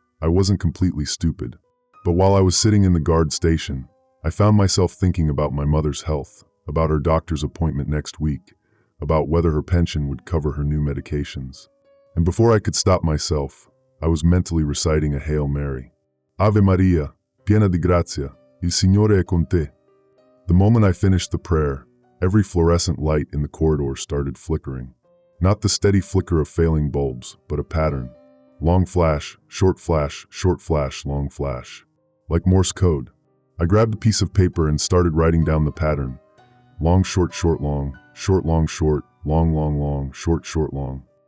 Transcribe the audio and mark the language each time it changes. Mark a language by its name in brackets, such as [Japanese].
[English] I wasn't completely stupid. But while I was sitting in the guard station, I found myself thinking about my mother's health, about her doctor's appointment next week, about whether her pension would cover her new medications. And before I could stop myself, I was mentally reciting a Hail Mary. [Italian] Ave Maria, piena di grazia, il Signore è con te. [English] The moment I finished the prayer, every fluorescent light in the corridor started flickering. Not the steady flicker of failing bulbs, but a pattern. Long flash, short flash, short flash, long flash. Like Morse code. I grabbed a piece of paper and started writing down the pattern. Long, short, short, long, short, long, short, long, long, long, short, short, long.